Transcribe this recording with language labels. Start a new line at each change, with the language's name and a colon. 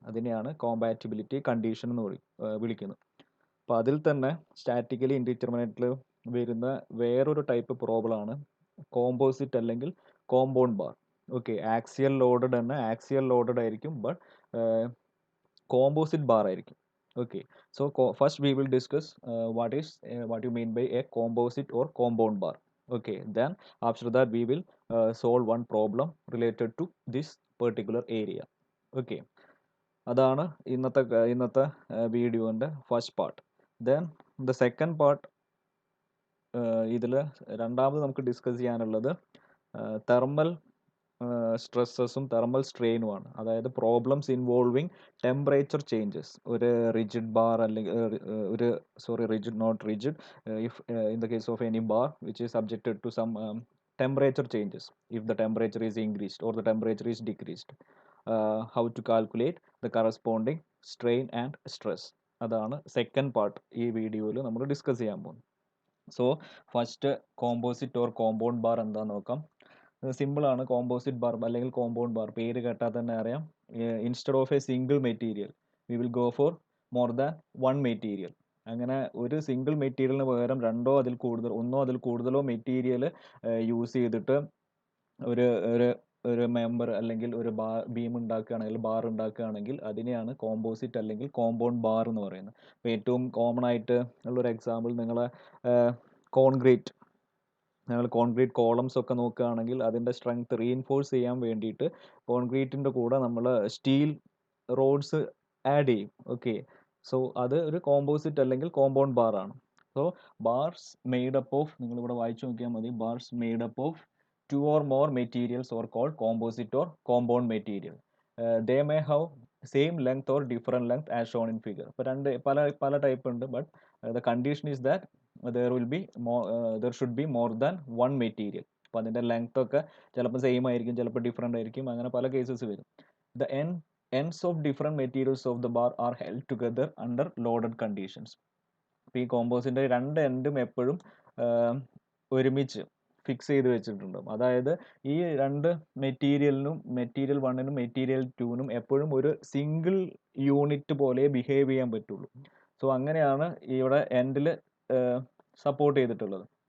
Malayalam: അതിനെയാണ് compatibility condition എന്ന് വിളിക്കുന്നത്. അപ്പോൾ അതിൽ തന്നെ സ്റ്റാറ്റിക്കലി ഇൻഡിറ്റർമിനേറ്റിൽ വരുന്ന വേറൊരു ടൈപ്പ് പ്രോബ്ലം ആണ് കോമ്പോസിറ്റ് അല്ലെങ്കിൽ compound bar. Okay, axial loaded തന്നെ ആക്സിയൽ ലോഡഡ് ആയിരിക്കും, ബട്ട് കോമ്പോസിറ്റ് ബാർ ആയിരിക്കും.
English: Okay, so first we will discuss what you mean by a composite or compound bar. Okay, then after that we will solve one problem related to this particular area.
Malayalam: Okay, അതാണ് ഇന്നത്തെ വീഡിയോൻ്റെ first part.
English: then the second part,
Malayalam: ഇതിൽ രണ്ടാമത് നമുക്ക് discuss ചെയ്യാനുള്ളത് thermal സ്ട്രെസ്സസും thermal സ്ട്രെയിനുമാണ്. അതായത്
English: Problems involving temperature changes.
Malayalam: ഒരു rigid bar അല്ലെങ്കിൽ rigid not rigid,
English: If in the case of any bar which is subjected to some temperature changes, if the temperature is increased or the temperature is decreased, how to calculate the corresponding strain and stress.
Malayalam: അതാണ് second part ഈ വീഡിയോയിൽ നമ്മൾ discuss ചെയ്യാൻ പോകുന്നത്. So first composite or compound bar എന്താന്ന് നോക്കാം. സിമ്പിളാണ്. Composite bar അല്ലെങ്കിൽ കോമ്പൗണ്ട് ബാർ പേര് കേട്ടാൽ തന്നെ അറിയാം.
English: Instead of a single material we will go for more than one material.
Malayalam: അങ്ങനെ ഒരു സിംഗിൾ മെറ്റീരിയലിന് പകരം ഒന്നോ അതിൽ കൂടുതലോ മെറ്റീരിയൽ യൂസ് ചെയ്തിട്ട് ഒരു ഒരു ഒരു മെമ്പർ അല്ലെങ്കിൽ ഒരു ബീം ഉണ്ടാക്കുകയാണെങ്കിൽ ബാർ ഉണ്ടാക്കുകയാണെങ്കിൽ അതിനെയാണ് കോമ്പോസിറ്റ് അല്ലെങ്കിൽ കോമ്പൗണ്ട് ബാർ എന്ന് പറയുന്നത്. അപ്പോൾ ഏറ്റവും കോമൺ ആയിട്ട് ഉള്ളൊരു എക്സാമ്പിൾ നിങ്ങൾ കോൺക്രീറ്റ് കോളംസ് ഒക്കെ നോക്കുകയാണെങ്കിൽ അതിൻ്റെ സ്ട്രെങ്ത് റീഇൻഫോഴ്സ് ചെയ്യാൻ വേണ്ടിയിട്ട് കോൺക്രീറ്റിൻ്റെ കൂടെ നമ്മൾ സ്റ്റീൽ റോഡ്സ് ആഡ് ചെയ്യും. ഓക്കെ, സോ അത് ഒരു കോമ്പോസിറ്റ് അല്ലെങ്കിൽ കോമ്പൗണ്ട് ബാർ ആണ്.
English: so bars made up of,
Malayalam: നിങ്ങളിവിടെ വായിച്ചു നോക്കിയാൽ മതി,
English: Bars made up of two or more materials are called composite or compound material. They may have same length or different length as shown in figure.
Malayalam: അപ്പോൾ പല type ഉണ്ട്,
English: But the condition is that there should be more than one material.
Malayalam: അപ്പോൾ അതിൻ്റെ length ഒക്കെ ചിലപ്പോൾ same ആയിരിക്കും, ചിലപ്പോൾ different ആയിരിക്കും, അങ്ങനെ പല കേസസ് വരും.
English: The ends of different materials of the bar are held together under loaded conditions.
Malayalam: അപ്പോൾ ഈ കോമ്പോസിൻ്റെ രണ്ട് എൻഡും എപ്പോഴും ഒരുമിച്ച് ഫിക്സ് ചെയ്ത് വെച്ചിട്ടുണ്ടാവും. അതായത് ഈ രണ്ട് മെറ്റീരിയൽ വണ്ണിനും മെറ്റീരിയൽ ടൂവിനും എപ്പോഴും ഒരു സിംഗിൾ യൂണിറ്റ് പോലെ ബിഹേവ് ചെയ്യാൻ പറ്റുള്ളൂ. സോ അങ്ങനെയാണ് ഇവിടെ എൻഡിൽ സപ്പോർട്ട് ചെയ്തിട്ടുള്ളത്.